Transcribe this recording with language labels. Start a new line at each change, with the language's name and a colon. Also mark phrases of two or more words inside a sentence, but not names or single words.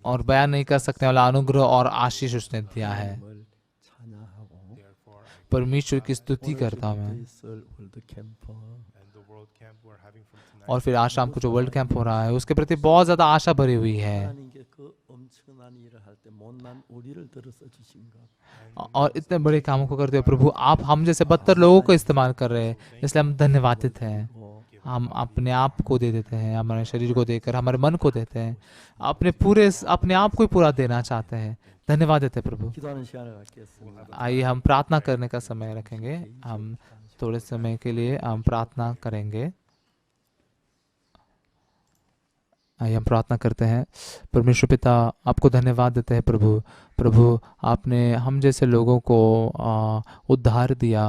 Hindi: और बयान नहीं कर सकने वाला अनुग्रह और आशीष उसने दिया है।
Korean: 하나님을 찬양하고
English: Therefore,
Hindi: परमेश्वर की स्तुति
Korean: 오늘
Hindi: करता हूँ
Korean: 저녁부터
Hindi: मैं।
Korean: 있을 월드 캠프
English: and the world camp we're having from tonight.
Hindi: और फिर आज शाम को जो
English: world camp
Hindi: हो रहा है उसके प्रति बहुत ज़्यादा आशा भरी हुई है।
Korean: 하나님께 그 엄청난 일을 할 때 못난 우리를 들어서 주신 것
Hindi: और इतने बड़े कामों को करते हुए प्रभु आप हम जैसे बदतर लोगों को इस्तेमाल कर रहे हैं, इसलिए हम धन्यवादित हैं।
Korean: 고
Hindi: हम अपने आप को दे देते हैं, हमारे शरीर को देकर हमारे मन को देते हैं, अपने आप को ही पूरा देना चाहते हैं। धन्यवाद देते हैं प्रभु।
Korean: 기도하는 시간을 갖겠습니다.
Hindi: आइए हम प्रार्थना करने का समय रखेंगे। हम थोड़े समय के लिए हम प्रार्थना करेंगे। आइए हम प्रार्थना करते हैं। परमेश्वर पिता आपको धन्यवाद देते हैं प्रभु आपने हम जैसे लोगों को उद्धार दिया।